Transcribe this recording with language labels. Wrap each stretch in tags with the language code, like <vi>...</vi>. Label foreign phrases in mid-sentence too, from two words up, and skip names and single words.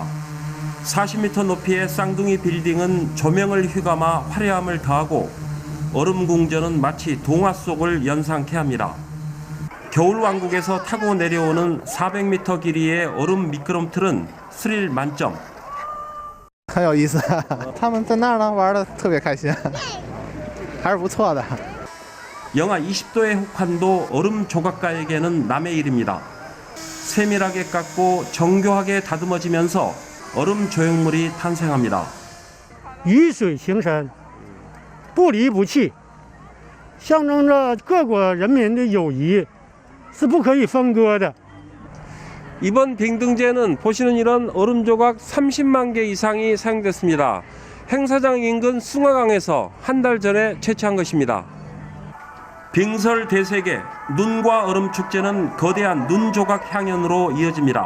<ko>40m 높이의 쌍둥이 빌딩은 조명을 휘감아 화려함을 더하고 얼음 궁전은 마치 동화 속을 연상케 합니다. 겨울왕국에서 타고 내려오는 400m 길이의 얼음 미끄럼틀은 스릴 만점.</ko> <zh>很有意思，他们在那儿呢玩的特别开心，还是不错的。</zh> <ko>영하 20도의 혹한도 얼음 조각가에게는 남의 일입니다. 세밀하게 깎고 정교하게 다듬어지면서 얼음 조형물이 탄생합니다.</ko> <zh>雨水形成，不离不弃，象征着各国人民的友谊，是不可以分割的。</zh> <ko>이번 빙등제는 보시는 이런 얼음 조각 30만 개 이상이 사용됐습니다. 행사장 인근 숭화강에서 한 달 전에 채취한 것입니다. 빙설 대세계 눈과 얼음 축제는 거대한 눈 조각 향연으로 이어집니다.</ko>